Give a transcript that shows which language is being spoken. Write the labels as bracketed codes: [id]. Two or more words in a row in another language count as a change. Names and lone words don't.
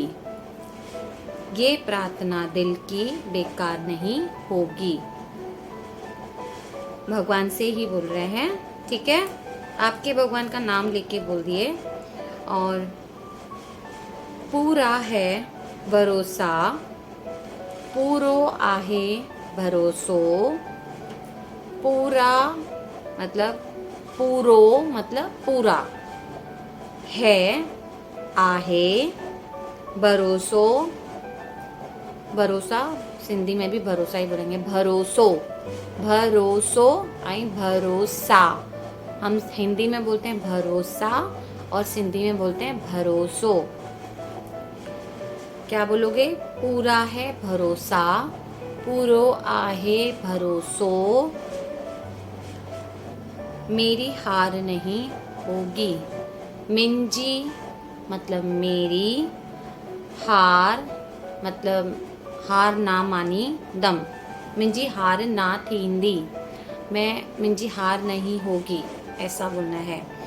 [hi] ये प्रार्थना दिल की बेकार नहीं होगी। भगवान से ही बोल रहे हैं, ठीक है। आपके भगवान का नाम लेके बोल दिए। और पूरा है भरोसा, [sd] पूरो आहे भरोसो। [hi] पूरा मतलब, पूरो मतलब पूरा, है [sd] आहे भरोसो, [hi] भरोसा सिंधी में भी भरोसा ही बोलेंगे, [sd] भरोसो, भरोसो आई [hi] भरोसा। हम हिंदी में बोलते हैं भरोसा और सिंधी में बोलते हैं भरोसो। क्या बोलोगे? पूरा है भरोसा, [sd] पूरो आहे भरोसो। [hi] मेरी हार नहीं होगी। मिंजी मतलब मेरी, हार मतलब हार ना मानी दम। [sd] मिंजी हार ना थींदी, [hi] मिंजी हार नहीं होगी, ऐसा बोलना है।